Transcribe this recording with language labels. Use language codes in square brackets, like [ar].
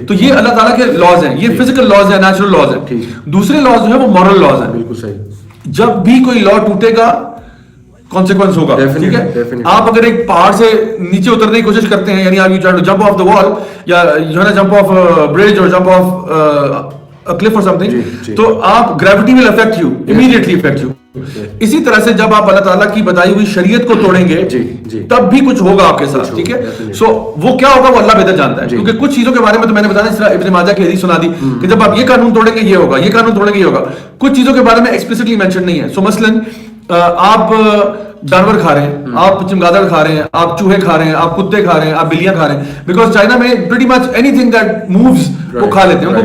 [ur] تو یہ اللہ تعالیٰ کے لاز ہیں, یہ فزیکل لاز ہیں, نیچرل لاز ہیں. دوسرے لاز جو ہے وہ مورل لاز ہیں. بالکل صحیح. جب بھی کوئی لا ٹوٹے گا کانسیکوینس ہوگا, ٹھیک ہے. آپ اگر ایک پہاڑ سے نیچے اترنے کی کوشش کرتے ہیں, یعنی آپ [en] you try to jump off [ur] the وال, یا یو نا جمپ آف برج اور jump of [en] cliff or something, [ur] تو آپ [en] gravity will affect you, immediately affect you. [ur] اسی طرح سے جب آپ اللہ تعالیٰ کی بتائی ہوئی شریعت کو توڑیں گے تب بھی کچھ ہوگا آپ کے ساتھ, ٹھیک ہے. سو وہ کیا ہوگا وہ اللہ بہتر جانتا ہے, کیونکہ کچھ چیزوں کے بارے میں تو میں نے بتایا, اس طرح ابن ماجہ کی حدیث سنا دی کہ جب آپ یہ قانون توڑیں گے یہ ہوگا, یہ قانون توڑیں گے یہ ہوگا. کچھ چیزوں کے بارے میں ایکسپلیسٹلی مینشن نہیں ہے. سو مثلاً آپ جانور کھا رہے ہیں, آپ چمگادڑ کھا رہے ہیں, آپ چوہے کھا رہے ہیں, آپ کتے کھا رہے ہیں, آپ بلیاں کھا رہے ہیں, بیکاز چائنا میں [en] pretty much anything that moves [ur] وہ کھا لیتے ہیں.